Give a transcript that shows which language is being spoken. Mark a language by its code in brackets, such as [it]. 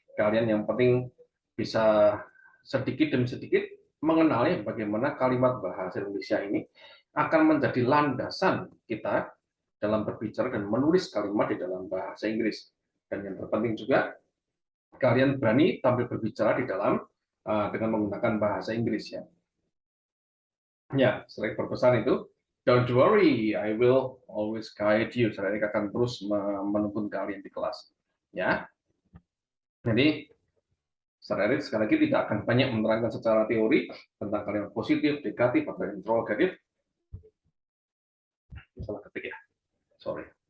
[id] Kalian yang penting bisa sedikit demi sedikit mengenali bagaimana kalimat bahasa Indonesia ini akan menjadi landasan kita dalam berbicara dan menulis kalimat di dalam bahasa Inggris. Dan yang terpenting juga, kalian berani tampil berbicara di dalam dengan menggunakan bahasa Inggris ya. Ya, sering berpesan itu, [en] don't worry, I will always guide you. [id] Saya akan terus menuntun kalian di kelas. Ya, jadi Sir Erik sekali lagi tidak akan banyak menerangkan secara teori tentang kalimat positif, negatif, atau interrogatif. Salah ketik ya, sorry.